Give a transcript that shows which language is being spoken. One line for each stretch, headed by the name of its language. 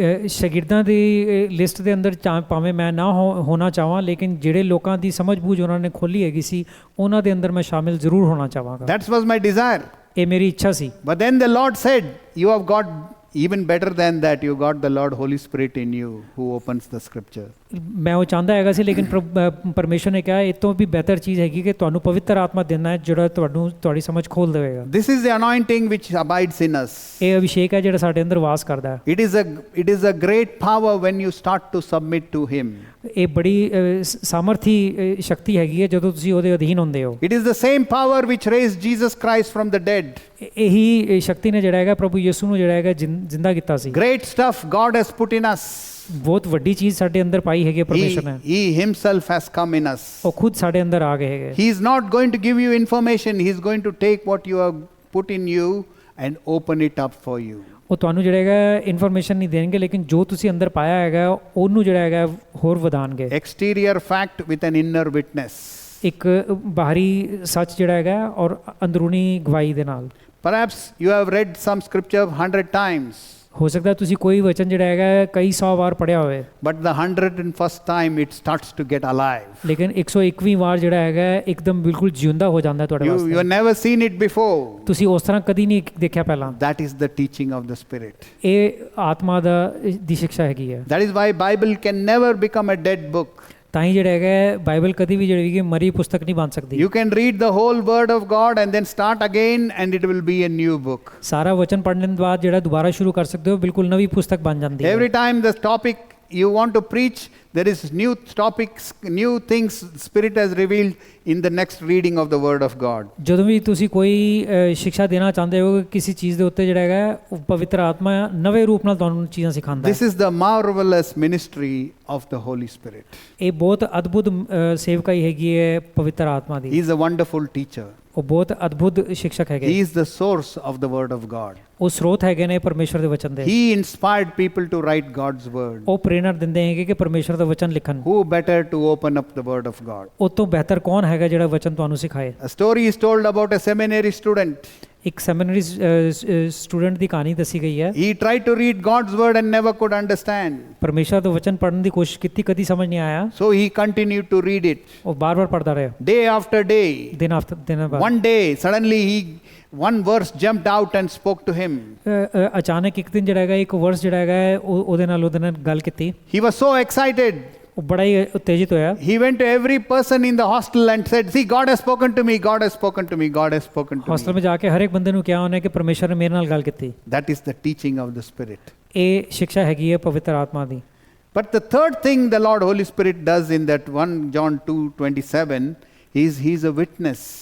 Punjabi: ਸ਼ਾਗਿਰਦਾਂ ਦੀ list ਦੇ ਅੰਦਰ ਭਾਵੇਂ ਮੈਂ ਨਾ ਹੋਣਾ ਚਾਹਾਂ, ਲੇਕਿਨ ਜਿਹੜੇ ਲੋਕਾਂ ਦੀ ਸਮਝ ਬੂਝ ਉਹਨਾਂ ਨੇ ਖੋਲੀ ਹੈਗੀ ਸੀ ਉਹਨਾਂ ਦੇ ਅੰਦਰ ਮੈਂ ਸ਼ਾਮਿਲ ਜ਼ਰੂਰ ਹੋਣਾ ਚਾਹਾਂਗਾ।
English: That was my desire.
Punjabi: ਇਹ ਮੇਰੀ ਇੱਛਾ ਸੀ।
English: But then the Lord said, you have got even better than that, you got the Lord Holy Spirit in you who opens the scripture.
Punjabi: ਮੈਂ ਉਹ ਚਾਹੁੰਦਾ ਹੈਗਾ ਸੀ, ਲੇਕਿਨ ਪਰਮੇਸ਼ਰ ਨੇ ਕਿਹਾ ਇਹ ਤੋਂ ਵੀ ਬਿਹਤਰ ਚੀਜ਼ ਹੈਗੀ ਕਿ ਤੁਹਾਨੂੰ ਪਵਿੱਤਰ ਆਤਮਾ ਦੇਣਾ ਹੈ ਜਿਹੜਾ ਤੁਹਾਡੀ ਸਮਝ ਖੋਲ ਦੇਵੇਗਾ।
English: This is the anointing which abides in us.
Punjabi: ਇਹ ਅਭਿਸ਼ੇਕ ਹੈ ਜਿਹੜਾ ਸਾਡੇ ਅੰਦਰ ਵਾਸ ਕਰਦਾ ਹੈ।
English: It is a great power when you start to submit to Him.
Punjabi: ਇਹ ਬੜੀ ਸਾਮਰਥੀ ਸ਼ਕਤੀ ਹੈਗੀ ਹੈ ਜਦੋਂ ਤੁਸੀਂ ਉਹਦੇ ਅਧੀਨ ਹੁੰਦੇ ਹੋ।
English: It is the same power which raised Jesus Christ from the dead.
Punjabi: ਇਹੀ ਸ਼ਕਤੀ ਨੇ ਜਿਹੜਾ ਹੈਗਾ ਪ੍ਰਭੂ ਯਿਸੂ ਨੂੰ ਜਿਹੜਾ ਹੈਗਾ ਜ਼ਿੰਦਾ ਕੀਤਾ ਸੀ।
English: Great stuff God has put in us.
Punjabi: ਬਹੁਤ ਵੱਡੀ ਚੀਜ਼ ਸਾਡੇ ਅੰਦਰ ਪਾਈ ਹੈਗੀ ਪਰਮੇਸ਼ਰ ਨੇ।
English: He himself has come in us.
Punjabi: ਉਹ ਖੁਦ ਸਾਡੇ ਅੰਦਰ ਆ ਗਏ ਹੈਗੇ।
English: He is not going to give you information. He is going to take what you have put in you and open it up for you.
Punjabi: ਉਹ ਤੁਹਾਨੂੰ ਜਿਹੜਾ ਹੈਗਾ ਇਨਫੋਰਮੇਸ਼ਨ ਨਹੀਂ ਦੇਣਗੇ, ਲੇਕਿਨ ਜੋ ਤੁਸੀਂ ਅੰਦਰ ਪਾਇਆ ਹੈਗਾ ਉਹਨੂੰ ਜਿਹੜਾ ਹੈਗਾ ਹੋਰ ਵਧਾਣਗੇ।
English: Exterior fact with an inner witness.
Punjabi: ਇੱਕ ਬਾਹਰੀ ਸੱਚ ਜਿਹੜਾ ਹੈਗਾ ਔਰ ਅੰਦਰੂਨੀ ਗਵਾਹੀ ਦੇ ਨਾਲ।
English: Perhaps you have read some scripture 100 times.
Punjabi: ਹੋ ਸਕਦਾ ਤੁਸੀਂ ਕੋਈ ਵਚਨ ਜਿਹੜਾ ਹੈਗਾ ਕਈ 100 ਵਾਰ ਪੜਿਆ ਹੋਵੇ,
English: But the 101st time it starts to get alive.
Punjabi: ਲੇਕਿਨ 101ਵੀਂ ਵਾਰ ਜਿਹੜਾ ਹੈਗਾ ਇੱਕਦਮ ਬਿਲਕੁਲ ਜਿਉਂਦਾ ਹੋ ਜਾਂਦਾ ਤੁਹਾਡੇ
English: You
Punjabi: ਵਾਸਤੇ।
English: have never seen it before.
Punjabi: ਤੁਸੀਂ ਉਸ ਤਰ੍ਹਾਂ ਕਦੀ ਨਹੀਂ ਦੇਖਿਆ ਪਹਿਲਾਂ।
English: That is the teaching of the Spirit.
Punjabi: ਇਹ ਆਤਮਾ ਦੀ ਸਿੱਖਿਆ ਹੈਗੀ ਹੈ।
English: That is why Bible can never become a dead book.
Punjabi: ਤਾਂ ਹੀ ਜਿਹੜਾ ਹੈਗਾ ਬਾਈਬਲ ਕਦੀ ਵੀ ਜਿਹੜੀ ਹੈਗੀ ਮਰੀ ਪੁਸਤਕ ਨਹੀਂ ਬਣ ਸਕਦੀ।
English: You can read the whole word of God and then start again and it will be a new book.
Punjabi: ਸਾਰਾ ਵਚਨ ਪੜ੍ਹਨ ਤੋਂ ਬਾਅਦ ਜਿਹੜਾ ਦੁਬਾਰਾ ਸ਼ੁਰੂ ਕਰ ਸਕਦੇ ਹੋ, ਬਿਲਕੁਲ ਨਵੀਂ ਪੁਸਤਕ ਬਣ ਜਾਂਦੀ ਹੈ।
English: Every time the topic you want to preach, there is new topics, new things Spirit has revealed in the next reading of the word of God.
Punjabi: ਜਦੋਂ ਵੀ ਤੁਸੀਂ ਕੋਈ ਸਿੱਖਿਆ ਦੇਣਾ ਚਾਹੁੰਦੇ ਹੋ ਕਿਸੇ ਚੀਜ਼ ਦੇ ਉੱਤੇ ਜਿਹੜਾ ਹੈਗਾ ਉਹ ਪਵਿੱਤਰ ਆਤਮਾ ਨਵੇਂ ਰੂਪ ਨਾਲ ਤੁਹਾਨੂੰ ਚੀਜ਼ਾਂ ਸਿਖਾਉਂਦਾ ਹੈ।
English: This is the marvelous ministry of the Holy Spirit.
Punjabi: ਇਹ ਬਹੁਤ ਅਦਭੁਤ ਸੇਵਕਾਈ ਹੈਗੀ ਹੈ ਪਵਿੱਤਰ ਆਤਮਾ
English: He
Punjabi: ਦੀ।
English: is a wonderful teacher.
Punjabi: ਉਹ ਬਹੁਤ ਅਦਭੁਤ ਸਿੱਖਿਅਕ ਹੈਗੇ।
English: He is the source of the word of God.
Punjabi: ਉਹ ਸਰੋਤ ਹੈਗੇ ਨੇ ਪਰਮੇਸ਼ਰ ਦੇ ਵਚਨ ਦੇ।
English: He inspired people to write God's word.
Punjabi: ਉਹ ਪ੍ਰੇਰਣਾ ਦਿੰਦੇ ਹੈਗੇ ਕਿ ਪਰਮੇਸ਼ਰ ਦਾ ਵਚਨ ਲਿਖਣ।
English: Who better to open up the word of God?
Punjabi: ਉਹ ਤੋਂ ਬਿਹਤਰ ਕੌਣ ਹੈਗਾ ਜਿਹੜਾ ਵਚਨ ਤੁਹਾਨੂੰ ਸਿਖਾਏ।
English: A story is told about a seminary student.
Punjabi: ਇੱਕ ਸੈਮਿਨਰੀ ਸਟੂਡੈਂਟ ਦੀ ਕਹਾਣੀ ਦੱਸੀ ਗਈ ਹੈ।
English: He tried to read God's word and never could understand.
Punjabi: ਪਰਮੇਸ਼ਰ ਦਾ ਵਚਨ ਪੜ੍ਹਨ ਦੀ ਕੋਸ਼ਿਸ਼ ਕੀਤੀ, ਕਦੀ ਸਮਝ ਨਹੀਂ ਆਇਆ।
English: So he continued to read it.
Punjabi: ਉਹ ਬਾਰ-ਬਾਰ ਪੜ੍ਹਦਾ ਰਿਹਾ
English: Day after day.
Punjabi: ਦਿਨ ਬਾਅਦ।
English: One day, suddenly one verse jumped out and spoke to him.
Punjabi: ਅਚਾਨਕ ਇੱਕ ਦਿਨ ਜਿਹੜਾ ਹੈਗਾ ਇੱਕ ਵਰਸ ਜਿਹੜਾ ਹੈਗਾ ਉਹਦੇ ਨਾਲ ਗੱਲ ਕੀਤੀ।
English: He was so excited.
Punjabi: ਉਹ ਬੜਾ ਹੀ ਉਤੇਜਿਤ ਹੋਇਆ।
English: He went to every person in the hostel and said, "See, God has spoken to me. God has spoken to me. God has spoken to
Punjabi: hostel
English: me."
Punjabi: ਵਿੱਚ ਜਾ ਕੇ ਹਰ ਇੱਕ ਬੰਦੇ ਨੂੰ ਕਿਹਾ ਉਹਨੇ ਕਿ ਪਰਮੇਸ਼ਰ ਨੇ ਮੇਰੇ ਨਾਲ ਗੱਲ ਕੀਤੀ।
English: That is the teaching of the Spirit.
Punjabi: ਇਹ ਸਿੱਖਿਆ ਹੈਗੀ ਹੈ ਪਵਿੱਤਰ ਆਤਮਾ ਦੀ।
English: But the third thing the Lord Holy Spirit does in that 1 John 2:27 is He is a witness.